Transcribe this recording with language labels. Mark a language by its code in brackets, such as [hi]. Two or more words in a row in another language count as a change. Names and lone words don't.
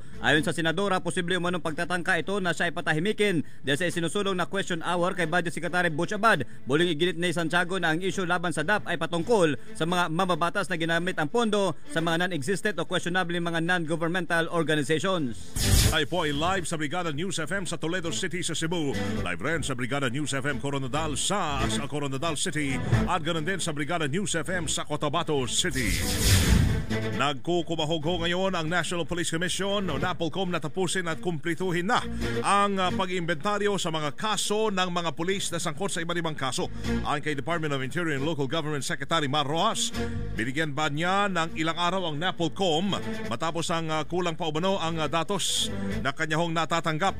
[tl] Ayon sa Senadora, posible umanong pagtatangka ito na siya ay patahimikin dahil sa isinusulong na [en] question hour [tl] kay Budget Secretary Butch Abad. Muling iginit ni Santiago na ang issue laban sa DAP ay patungkol sa mga mababatas na ginamit ang pondo sa mga non-existent o questionable mga [en] non-governmental organizations. [tl] Ay po ay live sa Brigada News FM sa Toledo City sa Cebu. Live rin sa Brigada News FM Coronadal sa Coronadal City at ganoon din sa Brigada News FM sa Cotabato City. Nagkukumahog ngayon ang National Police Commission o NAPOLCOM na tapusin at kumplituhin na ang pag-iimbentaryo sa mga kaso ng mga pulis na sangkot sa iba't ibang kaso. Ayon kay Department of Interior and Local Government Secretary Mar Rojas, binigyan ba niya ng ilang araw ang NAPOLCOM matapos ang kulang pa umano ang datos na kanyahong natatanggap.